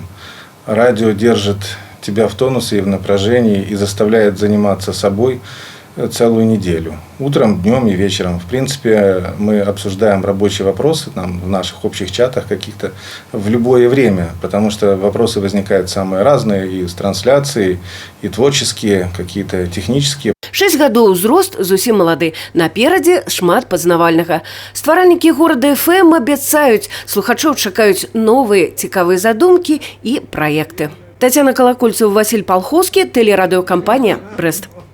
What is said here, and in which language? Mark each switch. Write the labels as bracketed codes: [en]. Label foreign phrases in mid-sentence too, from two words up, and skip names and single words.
[ru] Радио держит тебя в тонусе и в напряжении и заставляет заниматься собой целую неделю. Утром, днем и вечером. В принципе, мы обсуждаем рабочие вопросы там, в наших общих чатах каких-то в любое время, потому что вопросы возникают самые разные, и с трансляцией, и творческие, какие-то технические. [be] 6 гадоў узрост зусім малады. Наперадзе шмат пазнавальнага. Стваральнікі горада ФМ абяцаюць, слухачоў чакаюць новыя цікавыя задумкі і праекты. [ru] Татьяна Колокольцева, Василь Полховский, телерадиокомпания «Брест».